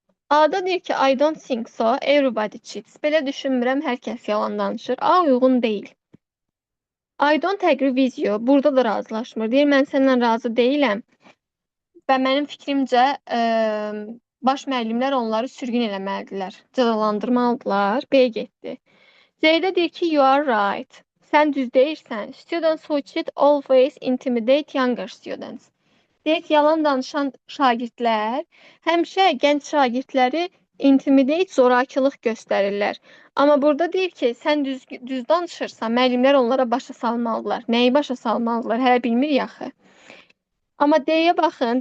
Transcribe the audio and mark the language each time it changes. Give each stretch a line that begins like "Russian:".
Azerbaijani: A'da deyir ki,
English: I don't think so, everybody cheats.
Azerbaijani: Belə düşünmürəm, hər kəs yalan danışır. A uyğun deyil.
English: I don't agree with you.
Azerbaijani: Burada da razılaşmır. Deyir, mən səndən razı deyiləm. Və mənim fikrimcə baş müəllimlər onları sürgün eləməlidirlər, cəzalandırmalıdırlar. B getdi. C-də deyir ki,
English: you are right.
Azerbaijani: Sən düz deyirsən.
English: Students who cheat always intimidate younger students.
Azerbaijani: Deyir ki, yalan danışan şagirdlər həmişə gənc şagirdləri intimidate, zorakılıq göstərirlər. Amma burada deyir ki, sən düz danışırsan, müəllimlər onlara başa salmalıdırlar. Nəyi başa salmalıdırlar? Hələ bilmirik axı. Amma D-yə baxın.